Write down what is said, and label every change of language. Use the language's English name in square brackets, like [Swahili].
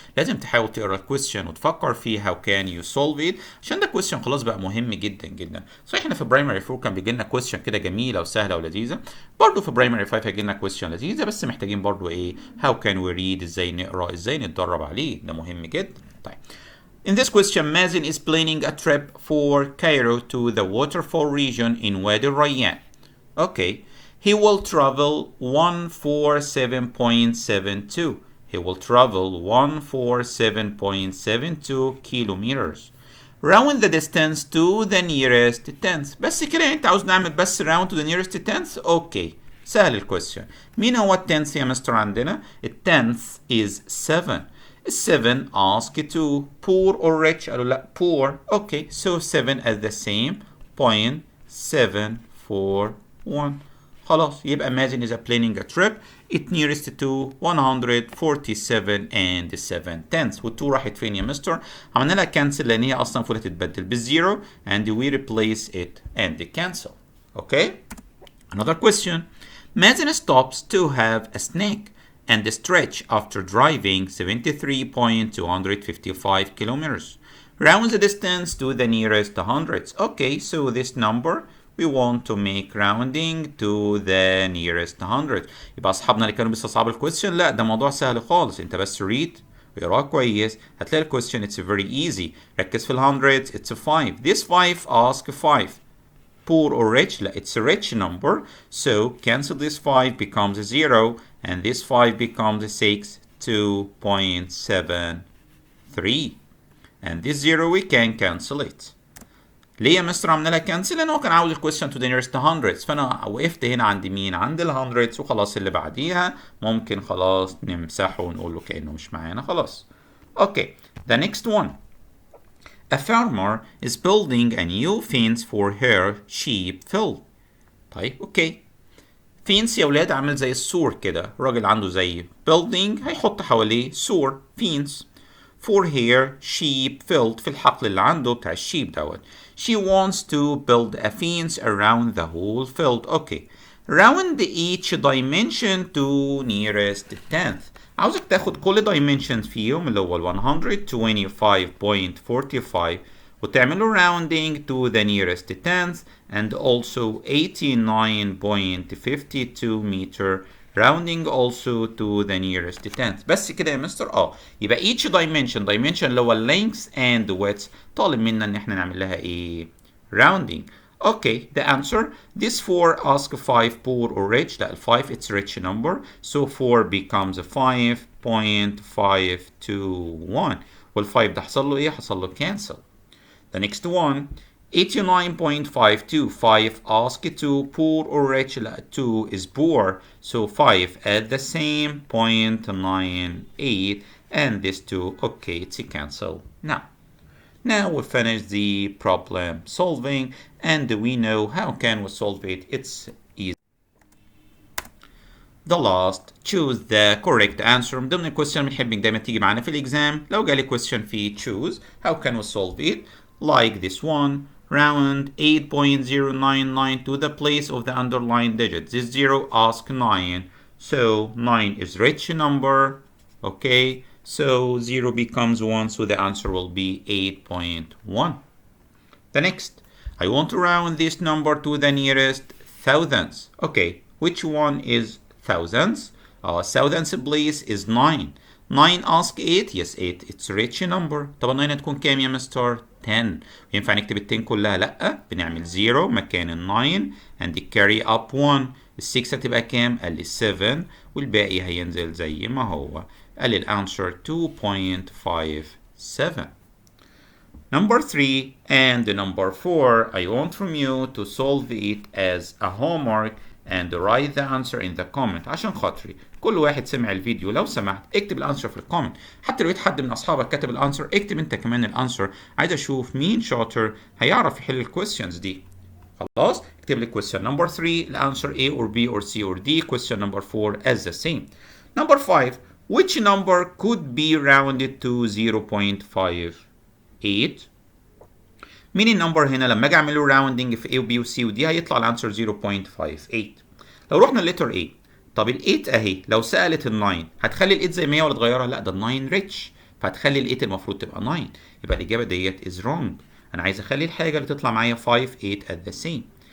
[Arabic] لازم تحاول تقرا الكويستشن وتفكر فيه [English] how can you solve it [Arabic] عشان ده كويستشن خلاص بقى مهم جدا جدا. صحيح احنا في برايمري 4 كان بيجي لنا كويستشن كده جميله وسهله ولذيذه برضه في برايمري 5 هيجي لنا كويستشن لذيذه بس محتاجين برضه ايه [English] how can we read [Arabic] ازاي نقرا ازاي نتدرب عليه ده مهم جدا. [English] طيب In this question, Mazen is planning a trip for Cairo to the waterfall region in Wadi Rayyan. Okay. He will travel 147.72. He will travel 147.72 kilometers. Round the distance to the nearest tenth. [Arabic] بس كده انت عاوز نعمل بس [English] round to the nearest tenth؟ [Arabic] اوكي. سهل الكويستشن. مين هو التنث يا مستر عندنا؟ التنث is 7. [English] 7 ask to poor or rich [Arabic] قالوا لا [English] poor. Okay. So 7 at the same point 741. [Arabic] خلاص يبقى [English] Mazen is planning a trip it nearest to 147 and 7 tenths. [Arabic] وال2 راحت فين يا مستر؟ عملنا لها cancel لان هي اصلا المفروض هتتبدل بالزيرو [English] and we replace it and cancel. Okay. Another question. Mazen stops to have a snack and stretch after driving 73.255 kilometers. Round the distance to the nearest hundreds. Okay, so this number we want to make rounding to the nearest 100. [Arabic] يبقى أصحابنا اللي كانوا بيستصعبوا الكويستشن، لا ده موضوع سهل خالص، أنت بس read ويقراه كويس هتلاقي الكويستشن [English] it's very easy. [Arabic] ركز في ال [English] hundreds it's a 5. This 5 ask 5. Poor or rich? لا it's a rich number. So cancel this 5 becomes a 0 and this 5 becomes a 6, 2.73. And this 0 we can cancel it. [Arabic] ليه يا مستر عملنا لها كانسل؟ لان هو كان عاوز الكويستشن [English] to the nearest hundreds، [Arabic] فانا وقفت هنا عند مين؟ عند ال hundreds وخلاص. اللي بعديها ممكن خلاص نمسحه ونقول له كانه مش معانا خلاص. [English] Okay, the next one. A farmer is building a new fence for her sheep field. [Arabic] طيب اوكي. fence يا ولاد عامل زي السور كده، الراجل عنده زي building هيحط حواليه سور fence. [English] For her sheep field [Arabic] في الحقل اللي عنده بتاع الشيب دوت. [English] She wants to build a fence around the whole field. Okay. Round each dimension to nearest 10th. [Arabic] عاوزك تاخد كل dimension فيهم اللي هو ال 125.45 وتعمله [English] rounding to the nearest 10th [Arabic] and also 89.52 meter rounding also to the nearest 10th. بس كده يا مستر؟ يبقى each dimension اللي هو [English] length and width [Arabic] طالب منا ان احنا نعمل لها ايه؟ rounding. [English] Okay, the answer. This 4 ask 5 poor or rich. [Arabic] لا ال [English] 5 it's rich number. So 4 becomes 5.521. [Arabic] وال 5 ده حصل له ايه؟ حصل له cancel. [English] The next one. 89.52. 5 ask 2 poor or rich. لا 2 is poor. So 5 at the same 0.98 and this 2 okay it's a cancel. Now we finish the problem solving and we know how can we solve it. It's easy. The last, choose the correct answer. [Arabic] من ضمن الكويستشن بنحب دايما تيجي معانا في الاكزام. لو جالي [English] question فيه choose how can we solve it like this one. Round 8.099 to the place of the underlined digit. This 0 ask 9. So 9 is rich number. Okay. So 0 becomes 1. So the answer will be 8.1. The next. I want to round this number to the nearest thousands. Okay. Which one is thousands? Thousands place is 9. 9 ask 8. Yes 8. It's a rich number. [Arabic] طب 9 هتكون كام يا مستر؟ [English] 10. [Arabic] ينفع نكتب ال 10 كلها؟ لأ. بنعمل 0 مكان ال 9 [English] and carry up 1. [Arabic] ال 6 هتبقى كام؟ قال لي 7 والباقي هينزل زي ما هو. قال لي الانسر 2.57. [English] Number 3 and number 4 I want from you to solve it as a homework and write the answer in the comment. [Arabic] عشان خاطري كل واحد سمع الفيديو لو سمحت اكتب الانسر في الكومنت. حتى لو لقيت حد من اصحابك كتب الانسر اكتب انت كمان الانسر. عايز اشوف مين شاطر هيعرف يحل الكويستشنز دي. خلاص اكتب لي question number 3 الانسر [English] A or B or C or D. Question number 4 as the same. Number 5 which number could be rounded to 0.58? [Arabic] مين النمبر هنا لما اجي اعمل له راوندنج في A و B و C و D هيطلع الانسر 0.58. لو رحنا للتر A طب ال 8 اهي لو سالت ال 9 هتخلي ال 8 زي ما هي ولا تغيرها؟ لا ده ال 9 ريتش فهتخلي ال 8 المفروض تبقى 9. يبقى الاجابه ديت [English] is wrong. [Arabic] انا عايز اخلي الحاجه اللي تطلع معايا [English] 5 8 at the same.